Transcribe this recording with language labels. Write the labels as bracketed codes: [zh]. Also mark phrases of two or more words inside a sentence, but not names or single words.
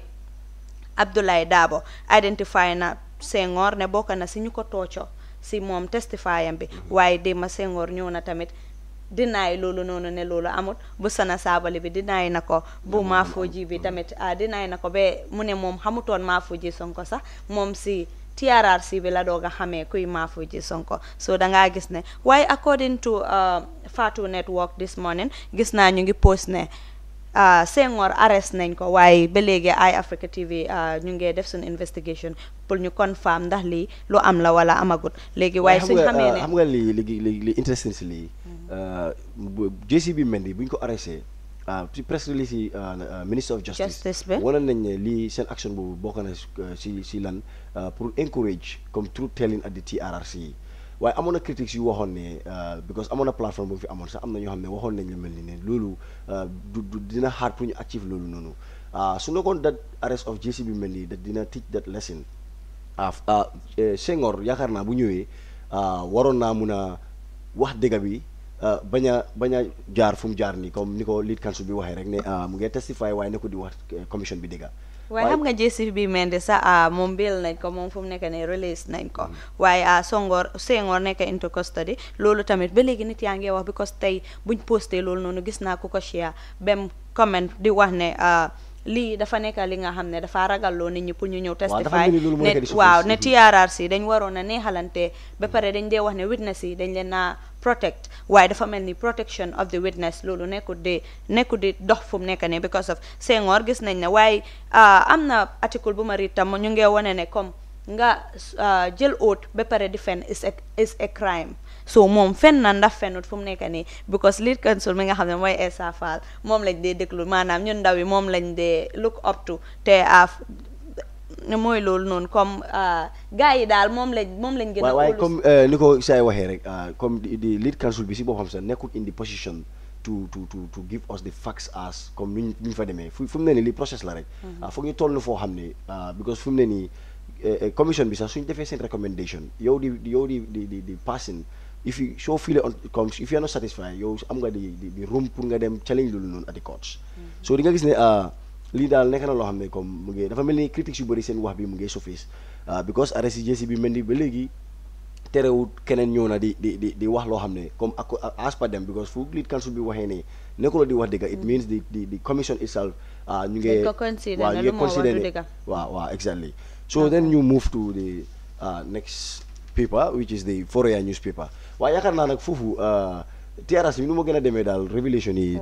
[wo] Abdoulaye Dabo identify na Senghor ne bokk na si ñu ko tooco si moom testifyam bi waaye démba Senghor ñëw na tamit dinaay loolu noonu ne loolu amut bu Sana Sabali bi dinaay na ko bu Mafoji bi tamit dinaay na ko ba mu ne moom xamutoon Mafoji Sonko sax moom si TRRC bi la doog a xamee kuy Mafoji Sonko so dangaa gis ne waaye [en] according to Fatou Network this morning [wo] gis naa ñu ngi post ne Senghor arrest nañ ko waaye ba léegi Eye Africa TV ñu ngi def suñu investigation pour ñu confirm ndax lii lu am la wala amagut léegi waaye suñ xamee ne xam nga li interesting si lii JCB Mendy buñ ko arrêté ci [en] press release [wo] yi [en] Minister of Justice [wo] bi wane nañ ne lii seen action boobu bokk na si lan pour encourage comme [en] truth telling at the TRRC [wo] waaye amoon na critiques yu waxoon ne because amoon na plateforme bu fi amoon sax am na ñoo xam ne waxoon nañ la mel ni ne loolu du dina hard pour ñu achieve loolu noonu su nekkoon [en] that arrest of JCB Mendy that [wo] dina [en] teach that lesson [wo] Senghor yaakaar naa bu ñëwee waroon naa mun a wax dëgg bi bañ a jaar fu mu jaar nii comme ni ko [en] lead counsel [wo] bi waxee rek ne mu ngi testify waaye ne ko di wax commission bi dëgg waaye xam nga JCB Mendy sax moom bail nañ ko moom fu mu nekk ne release nañ ko waaye Senghor nekk [en] into custody [wo] loolu tamit ba léegi nit yaa ngi wax because tey buñ posté loolu noonu gis naa ku ko share bem comment di wax ne lii dafa nekk li nga xam ne dafa ragalloo nit ñi pour ñu ñëw testify ne waaw ne TRRC dañ waroon a neexalante ba pare dañ dee wax ne witness yi dañ leen naa protect waaye dafa mel ni [en] protection of the witness [wo] loolu nekkul di dox fu mu nekk ne because of Senghor gis nañ ne waaye am na article bu ma riit tam ñu ngi wane ne comme nga jël oath ba pare di fen [en] is a crime [wo] so moom fen na ndax fenut fu mu nekk nii because [en] lead counsel [wo] mi nga xam ne mooy Essa Faal moom lañ dee déglu maanaam ñun ndaw yi moom lañ dee [en] look up to [wo] te mooy loolu noonu comme gars yi daal moom lañ gën a waaye comme ni ko say waxee rek comme di [en] lead counsel [wo] bi si boppam sax nekkul [en] in the position to give us the facts as [wo] comme ni ñu fa demee fu mu ne nii li process la rek foog ñu toll foo xam ne because fu mu ne nii commission bi sax suñu defee seen recommendation yow di passing [en] if you [wo] soo feel comme [en] if you are not satisfied [wo] yow am nga di room pour nga dem challenge loolu noonu [en] at the courts [wo] so di nga gis ne lii daal nekk na loo xam ne comme mu ngi dafa mel ni critiques yu bëri seen wax bi mu ngi surface because arrest JCB Mendy ba léegi terewut keneen ñëw na di wax loo xam ne comme [en] as per them [wo] because fu [en] lead counsel [wo] bi waxee ne nekkuloo di wax dëgg [en] it means the commission itself [wo] ñu ngi consider ne waaw [en] exactly so then you move to the next paper which is the Foroyaa newspaper [wo] waaye yaakaar naa nag foofu TRRC bi nu ma gën a demee daal révélation yi